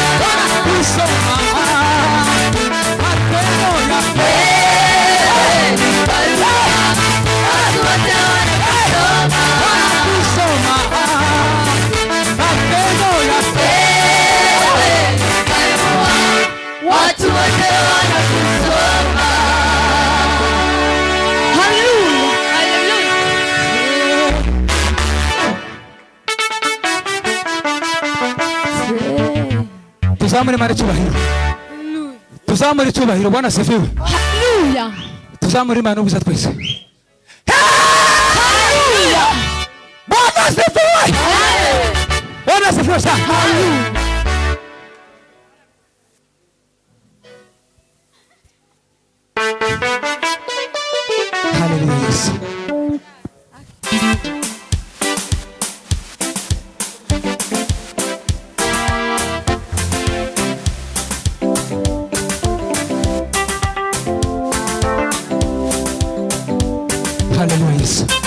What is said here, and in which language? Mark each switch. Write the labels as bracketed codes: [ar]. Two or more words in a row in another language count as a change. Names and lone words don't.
[sw] Wanakusoma matendo yako. Wewe ni barua, watu wote wanakusoma. Wanakusoma matendo yako. Wewe ni barua, watu wote wanakusoma. Haleluya, haleluya. [rw] Tuzamure mara cyubahiro. Tuzamure cyubahiro. [sw] Bwana asifiwe. [rw] Haleluya. Tuzamure Imana ubuza twese. Haleluya. [sw] Bwana asifiwe. Bwana asifiwe sana. Haleluya Yesu. Haleluya Yesu.